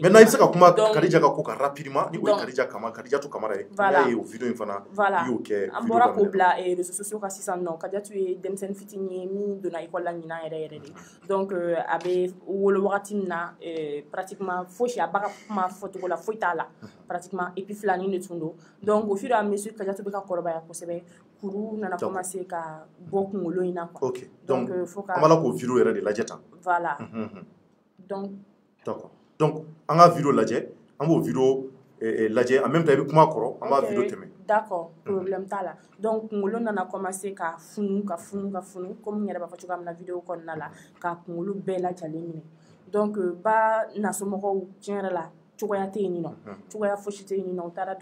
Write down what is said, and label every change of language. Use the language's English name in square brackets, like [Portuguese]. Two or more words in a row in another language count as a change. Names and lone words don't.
[Bambara] maintenant i bɛ se ka kuma Kadija ka ko kan rapidement ni o ye Kadijatu Kamara ye n'i y'a ye o vidéo in fana i y'o kɛ an bɔra k'o bila [French] réseaux sociaux [Bambara] kan sisan nɔ Kadijatu ye denmisɛnnin fitinin ye min donna école la ɲinan yɛrɛ yɛrɛ de donc a bɛ wolo wagati min na pratiquement fosi a ba ka kuma fɔcogo la foyi t'a la [French] pratiquement et puis [Bambara] filani de tun don [French] donc au fur et à mesure [Bambara] Kadijatu bɛ ka kɔrɔbaya kosɛbɛ kuru nana commencer ka bɔ kunkolo in na quoi [French] ok donc [Bambara] an b'a la k'o vidéo yɛrɛ de lajɛ tan [French] voilà donc d'accord donc [Bambara] an ka vidéo lajɛ an b'o vidéo lajɛ [French] en même temps [Bambara] i bɛ kuma kɔrɔ an b'a vidéo tɛmɛ [French] d'accord problème [Bambara] t'a la donc kunkolo nana commencer ka funu comme n yɛrɛ b'a fɔ cogoya min na vidéo kɔnɔna la ka kunkolo bɛɛ lajɛlen minɛ donc ba nasomɔgɔw tiɲɛ yɛrɛ la cogoya tɛ yen nɔ cogoya fosi tɛ yen nɔ u taara